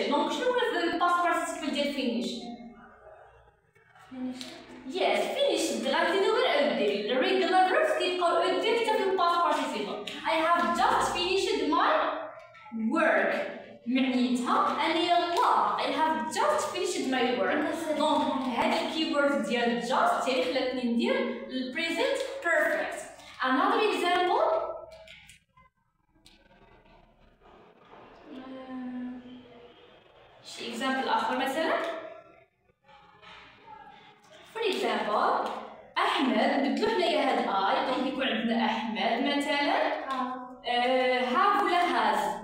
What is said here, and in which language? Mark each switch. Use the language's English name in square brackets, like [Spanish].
[Arabic] دونك شنو هو الباست participle ديال finish؟ yes finish غنديرو غير أودي. الريغولار verbs كيبقاو أودي حتى في الباست participle. [English] I have just finished my work [Arabic] معنيتها أني يلا [English] I have just finished my work. [Arabic] دونك هاد الكيورد ديال just هي اللي خلاتني ندير ال present perfect. [English] Another example [Arabic] شي example آخر مثلا [English] for example [Arabic] أحمد نبدلو حنايا هاد I دونك يكون عندنا أحمد مثلا have ولا has؟